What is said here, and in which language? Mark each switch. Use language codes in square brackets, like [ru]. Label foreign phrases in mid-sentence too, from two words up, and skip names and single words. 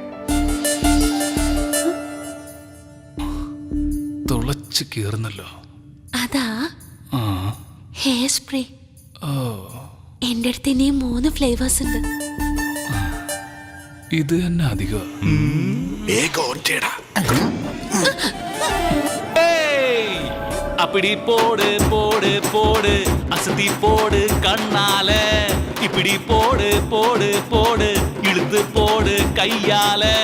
[ml] തുളച്ച് കീറുന്നല്ലോ. അതാ ആ ഹെയർ സ്പ്രേ. ഓ, എന്റെ അടുത്ത് ഇനിയും 3 ഫ്ലേവേഴ്സ് ഉണ്ട്. ഇത് തന്നെ അധികം. [ta] அப்படி போடு போடு போடு அசதி போடு கண்ணால இப்படி போடு போடு போடு இழுத்து போடு கையால.